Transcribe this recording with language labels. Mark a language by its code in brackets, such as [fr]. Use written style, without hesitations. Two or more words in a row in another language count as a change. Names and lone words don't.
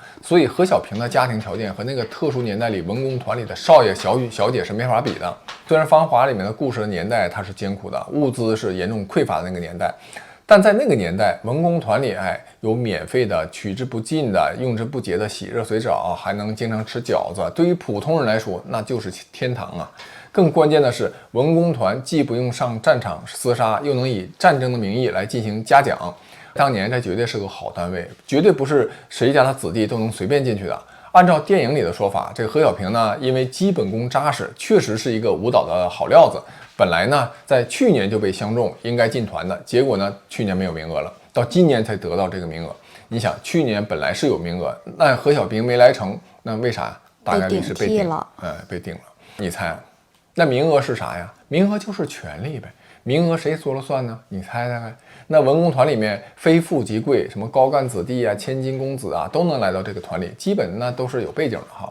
[zh] 所以何小萍的家庭條件和那個特殊年代裡文工團裡的少爺小姐是沒法比的。雖然《芳華》裡面的故事的年代它是艱苦的，物資是嚴重匱乏的那個年代，但在那個年代，文工團裡有免費的、取之不盡的、用之不竭的洗熱水澡，還能經常吃餃子。對於普通人來說，那就是天堂啊！更關鍵的是，文工團既不用上戰場廝殺，又能以戰爭的名義來進行嘉獎。當年這絕對是個好單位，絕對不是誰家的子弟都能隨便進去的。按照電影裡的說法，這個何小萍呢，因為基本功扎實，確實是一個舞蹈的好料子。本來呢，在去年就被相中，應該進團的，結果呢，去年沒有名額了，到今年才得到這個名額。你想，去年本來是有名額，那何小萍沒來成，那為啥？大概率是被頂了。被頂了。你猜？那名額是啥呀？名額就是權力唄。名額誰說了算呢？你猜猜看。那文工團裡面非富即貴，什麼高幹子弟啊、千金公子啊，都能來到這個團裡，基本那都是有背景的哈。